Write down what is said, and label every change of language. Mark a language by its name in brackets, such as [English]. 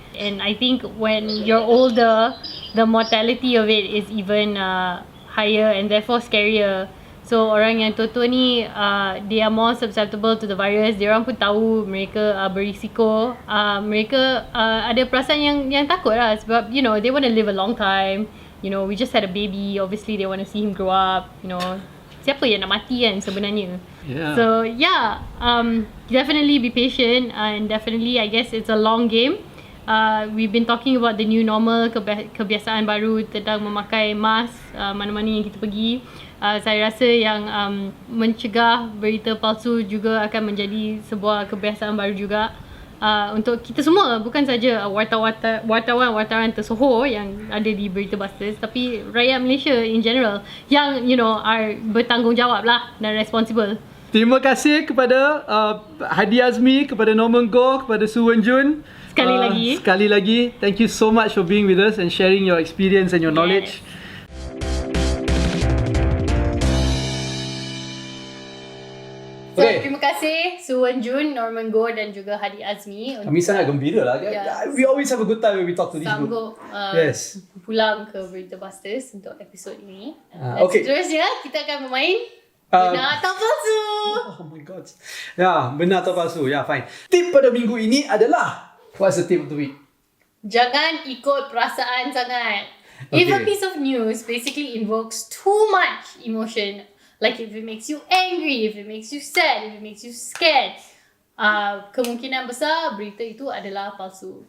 [English] And I think when you're older, the mortality of it is even higher and therefore scarier. So [Malay] orang yang tua-tua ni, [English] they are more susceptible to the virus. [Malay] Dia orang pun tahu mereka berisiko. Mereka ada perasaan yang takut lah sebab [English] they want to live a long time. We just had a baby. Obviously they want to see him grow up. [Malay] Siapa yang nak mati kan sebenarnya. [English] So definitely be patient and definitely I guess it's a long game. We've been talking about the new normal, [Malay] kebiasaan baru tentang memakai mask mana-mana yang kita pergi. Saya rasa yang mencegah berita palsu juga akan menjadi sebuah kebiasaan baru juga untuk kita semua, bukan saja wartawan-wartawan tersohor yang ada di Berita Busters, tapi rakyat Malaysia [English] in general [Malay] yang are bertanggungjawab lah dan responsible. Terima kasih kepada Hadi Azmi, kepada Norman Goh, kepada Su Wen Jun. Sekali lagi, [English] thank you so much for being with us and sharing your experience and your knowledge. [Malay] So, terima kasih Su Wen Jun, Norman Goh dan juga Hadi Azmi. Kami sangat gembira lah. [English] We always have a good time when we talk to these [Malay] people. Pulang ke Berita Busters untuk episod ini. Seterusnya, kita akan bermain Benar atau palsu. [English] Oh my god. [Malay] Benar atau palsu. [English] Fine. [Malay] Tip pada minggu ini adalah, [English] what's the tip of the week? [Malay] Jangan ikut perasaan sangat. [English] If a piece of news basically invokes too much emotion, like if it makes you angry, if it makes you sad, if it makes you scared, [Malay] kemungkinan besar berita itu adalah palsu.